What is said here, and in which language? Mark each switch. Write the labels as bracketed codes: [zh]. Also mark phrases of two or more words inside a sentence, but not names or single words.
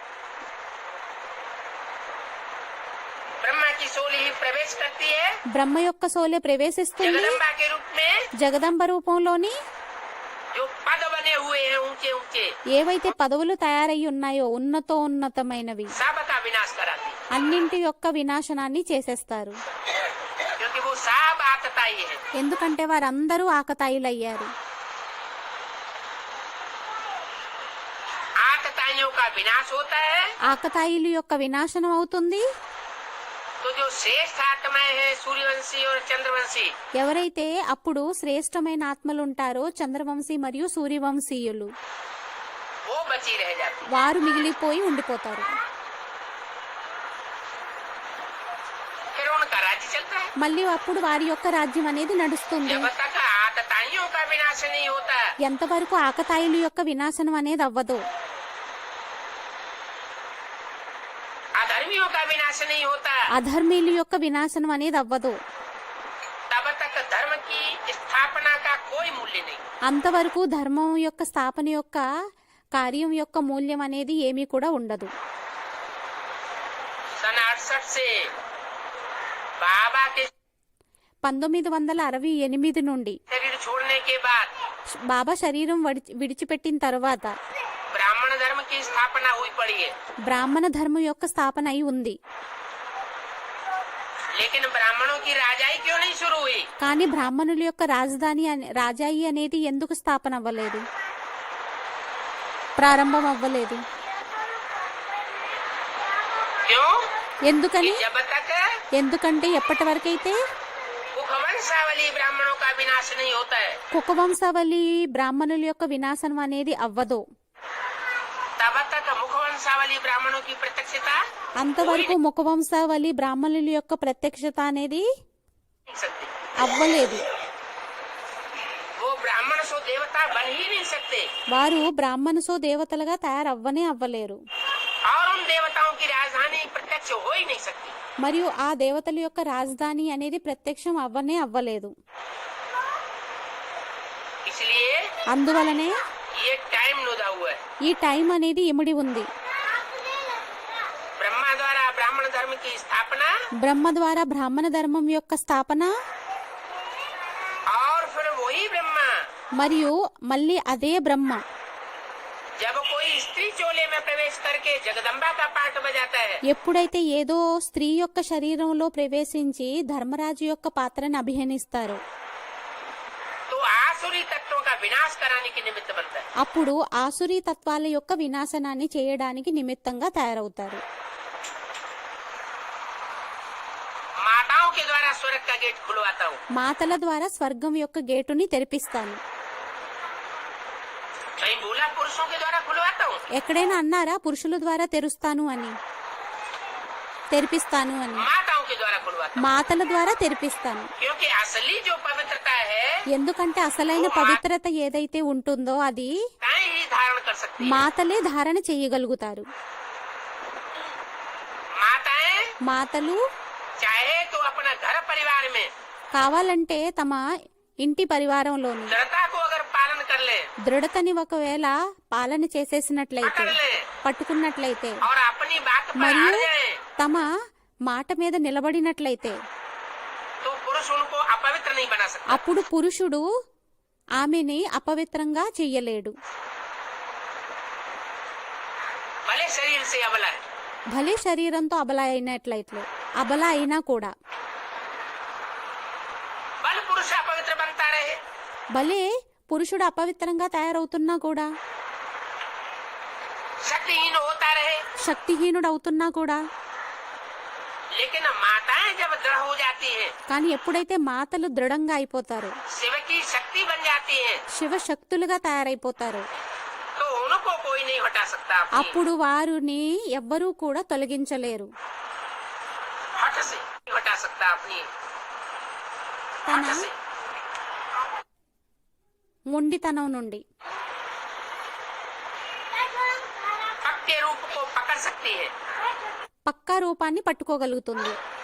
[hi] ब्रह्मा की सोल ही प्रवेश करती है [te] బ్రహ్మ యొక్క సోలే ప్రవేశిస్తుంది [hi] जगदम्बा के रूप में। [te] జగదంబ రూపంలోని. [hi] जो पद बने हुए हैं ऊंचे ऊंचे, [te] ఏవైతే పదవులు తయారై ఉన్నాయో ఉన్నతమైనవి [hi] सबका विनाश कराती है, [te] అన్నింటి యొక్క వినాశనాన్ని చేసేస్తారు. [hi] क्योंकि वो सब आतताई है। [te] ఎందుకంటే వారందరూ ఆకతాయిలయ్యారు. [hi] आतताइयों का विनाश होता है [te] ఆకతాయిలు యొక్క వినాశనం అవుతుంది. [hi] तो जो श्रेष्ठ आत्माएं हैं सूर्यवंशी और चंद्रवंशी, [te] ఎవరైతే అప్పుడు శ్రేష్టమైన ఆత్మలు ఉంటారో చంద్రవంశీ మరియు సూర్యవంశీయులు, [hi] वो बची रह जाती। [te] వారు మిగిలిపోయి ఉండిపోతారు. [hi] फिर उनका राज्य चलता है। [te] మళ్ళీ అప్పుడు వారి యొక్క రాజ్యం అనేది నడుస్తుంది. [hi] जब तक आतताइयों का विनाश नहीं होता, [te] ఎంతవరకు ఆకతాయిలు యొక్క వినాశనం అనేది అవ్వదు, [hi] अधर्मियों का विनाश नहीं होता, [te] అధర్మీయుల యొక్క వినాశనం అనేది అవ్వదు, [hi] तब तक धर्म की स्थापना का कोई मूल्य नहीं। [te] అంతవరకు ధర్మం యొక్క స్థాపన యొక్క కార్యం యొక్క మూల్యం అనేది ఏమీ కూడా ఉండదు. [hi] सन 68 से बाबा के [te] 1968 నుండి [hi] शरीर छोड़ने के बाद [te] బాబా శరీరం విడిచిపెట్టిన తర్వాత [hi] ब्राह्मण धर्म की स्थापना हुई पड़ी है। [te] బ్రాహ్మణ ధర్మం యొక్క స్థాపన అయి ఉంది. [hi] लेकिन ब्राह्मणों की राजाई क्यों नहीं शुरू हुई? [te] కానీ బ్రాహ్మణుల యొక్క రాజాయి అనేది ఎందుకు స్థాపన అవ్వలేదు, ప్రారంభం అవ్వలేదు? [hi] क्यों? [te] ఎందుకని? [hi] जब तक [te] ఎందుకంటే ఎప్పటి వరకైతే [hi] कुखवंशावली ब्राह्मणों का विनाश नहीं होता है, [te] కుకవంశావళి బ్రాహ్మణుల యొక్క వినాశనం అనేది అవ్వదు, [hi] तब तक मुखवंशावली ब्राह्मणों की प्रत्यक्षता [te] అంతవరకు ముఖవంశావళి బ్రాహ్మణుల యొక్క ప్రత్యక్షత అనేది [hi] नहीं सकती। [te] అవ్వలేదు. [hi] वो ब्राह्मण सो देवता बन ही नहीं सकते, [te] వారు బ్రాహ్మణుసో దేవతలుగా తయారవ్వనే అవ్వలేరు, [hi] और उन देवताओं की राजधानी प्रत्यक्ष हो ही नहीं सकती। [te] మరియు ఆ దేవతల యొక్క రాజధాని అనేది ప్రత్యక్షం అవ్వనే అవ్వలేదు. [hi] इसलिए [te] అందువలనే [hi] ये टाइम नुदा हुआ है। [te] ఈ టైం అనేది ఇమిడి ఉంది. [hi] ब्रह्मा द्वारा ब्राह्मण धर्म की स्थापना [te] బ్రహ్మ ద్వారా బ్రాహ్మణ ధర్మం యొక్క స్థాపన, [hi] और फिर वही ब्रह्मा [te] మరియు మళ్ళీ అదే బ్రహ్మ [hi] जब कोई स्त्री चोले में प्रवेश करके जगदम्बा का पाठ बजाता है, [te] ఎప్పుడైతే ఏదో స్త్రీ యొక్క శరీరంలో ప్రవేశించి ధర్మరాజు యొక్క పాత్రను అభినయిస్తారు, [hi] तो आसुरी तत्वों का विनाश कराने के निमित्त बनता है। [te] అప్పుడు ఆసురీ తత్వాల యొక్క వినాశనాన్ని చేయడానికి నిమిత్తంగా తయారవుతారు. [hi] माताओं के द्वारा स्वर्ग का गेट खुलवाता हूँ। [te] మాతల ద్వారా స్వర్గం యొక్క గేటుని తెరిపిస్తాను. [hi] कहीं बोला पुरुषों के द्वारा खुलवाता हूँ? [te] ఎక్కడైనా అన్నారా పురుషుల ద్వారా తెరుస్తాను అని, తెరిపిస్తాను అని? [hi] माताओं के द्वारा खुलवाता हूँ, [te] మాతల ద్వారా తెరిపిస్తాను. [hi] क्योंकि असली जो पवित्रता है [te] ఎందుకంటే అసలైన పవిత్రత ఏదైతే ఉంటుందో అది [hi] ताई ही धारण कर सकती है। [te] మాతలే ధారణ చేయగలుగుతారు. [hi] माताएं [te] మాతలు [hi] चाहे तो अपना घर परिवार में [te] కావాలంటే తమ ఇంటి పరివారంలోని [hi] दृढ़ता को अगर पालन कर ले, [te] దృఢతని ఒకవేళ పాలన చేసేసినట్లయితే, [hi] पकड़ ले [te] పట్టుకున్నట్లయితే, [hi] और अपनी बात पर [te] మరియు [hi] अड़ जाए, [te] తమ మాట మీద నిలబడినట్లయితే, [hi] तो पुरुष उनको अपवित्र नहीं बना सकता। [te] అప్పుడు పురుషుడు ఆమెని అపవిత్రంగా చెయ్యలేడు. [hi] भले शरीर से अबला है, [te] భలే శరీరంతో అబల అయినా కూడా, [hi] बल पुरुष अपवित्र बनता रहे, [te] భలే పురుషుడు అపవిత్రంగా తయారవుతున్నా కూడా, [hi] शक्तिहीन होता रहे, [te] శక్తిహీనుడు అవుతున్నా కూడా, [hi] लेकिन माताएं जब दृढ़ हो जाती हैं, [te] కానీ ఎప్పుడైతే మాతలు దృఢంగా అయిపోతారు, [hi] शिव की शक्ति बन जाती हैं, [te] శివశక్తులుగా తయారైపోతారు, [hi] तो उनको कोई नहीं हटा सकता अपनी [te] అప్పుడు వారిని ఎవ్వరూ కూడా తొలగించలేరు. [hi] हट से नहीं हटा सकता अपनी [te] తన [hi] हट से। [te] మొండితనం నుండి [hi] पक्के रूप को पकड़ सकती है, [te] పక్కా రూపాన్ని పట్టుకోగలుగుతుంది.